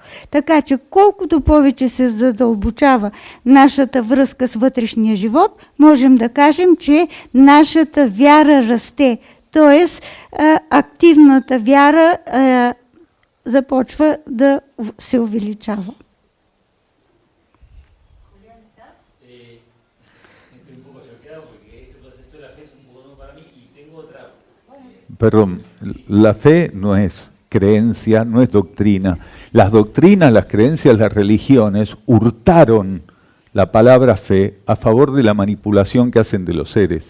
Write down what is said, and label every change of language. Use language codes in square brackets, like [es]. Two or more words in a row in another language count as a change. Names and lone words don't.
[bg] Така че колкото повече се задълбочава нашата връзка с вътрешния живот, можем да кажем, че нашата вяра расте. Тоест, активната вяра започва да се увеличава. [es] Perdón, la fe no es creencia, no es doctrina. Las doctrinas, las creencias, las religiones hurtaron la palabra fe a favor de la manipulación que hacen de los seres.